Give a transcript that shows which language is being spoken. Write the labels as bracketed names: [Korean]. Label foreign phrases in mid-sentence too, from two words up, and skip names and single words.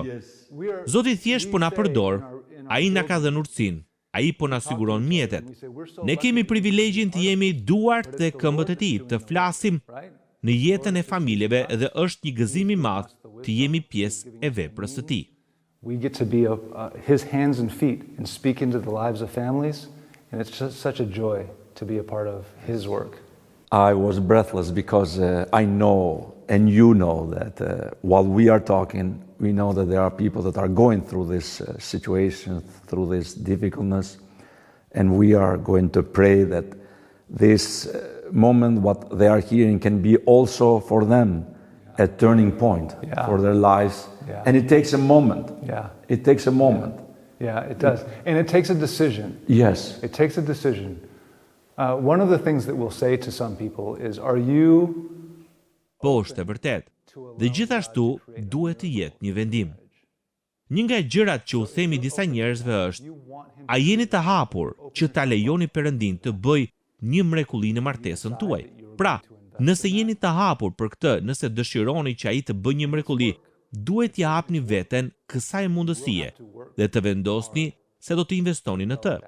[Albanian] Zoti thjesht po na përdor, ai na ka dhënë urtësinë, ai po na siguron mjetet. Ne kemi privilegjin të jemi duart dhe këmbët e tij, të flasim në jetën e familjeve dhe është një gëzim i madh të jemi pjesë e veprës së tij. [English] We get to be his hands and feet and speak into the lives of families, and it's just such a joy to be a part of his work. I was breathless because I know, and you know, that while we are talking, we know that there are people that are going through this situation, through this difficultness, and we are going to pray that this moment, what they are hearing, can be also for them a turning point for their lives. Yeah. And it takes a moment. Yeah. It takes a moment. Yeah, it does. And it takes a decision. Yes. It takes a decision. One of the things that we'll say to some people is, are you... [Albanian] Po, është e vërtet. Dhe gjithashtu duhet të jetë një vendim. Një nga gjërat që u themi disa njerëzve është, a jeni të hapur që ta lejoni Perëndin të bëj një mrekulli në martesën tuaj? Pra, nëse jeni të hapur për këtë, nëse dëshironi që ai të bëjë një mrekulli, duhet t'i hapni veten kësaj mundësie dhe të vendosni se do të investoni në të.